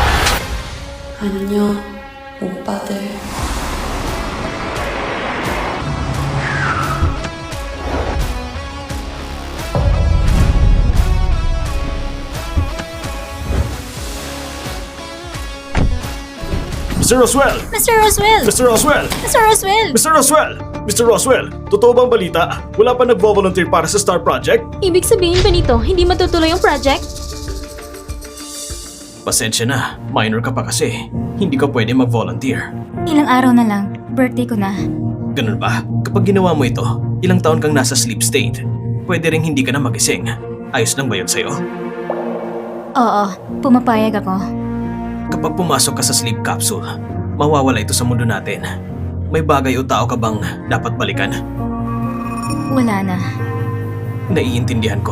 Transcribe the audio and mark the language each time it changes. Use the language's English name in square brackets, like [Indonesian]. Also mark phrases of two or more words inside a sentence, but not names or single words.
[Korean] 안녕, 오빠들. [Filipino] Mr. Roswell! Mr. Roswell! Mr. Roswell! Mr. Roswell! Mr. Roswell! Mr. Roswell! Totoo bang balita? Wala pa nagvo-volunteer para sa STAR Project? Ibig sabihin ba nito, hindi matutuloy yung project? Pasensya na, minor ka pa kasi. Hindi ka pwede mag-volunteer. Ilang araw na lang, birthday ko na. Ganun ba? Kapag ginawa mo ito, ilang taon kang nasa [English] sleep state. [Filipino] Pwede ring hindi ka na magising. Ayos lang ba yun sa'yo? Oo, pumapayag ako. Kapag pumasok ka sa [English] sleep capsule, [Filipino] mawawala ito sa mundo natin. May bagay o tao ka bang dapat balikan? Wala na. Naiintindihan ko.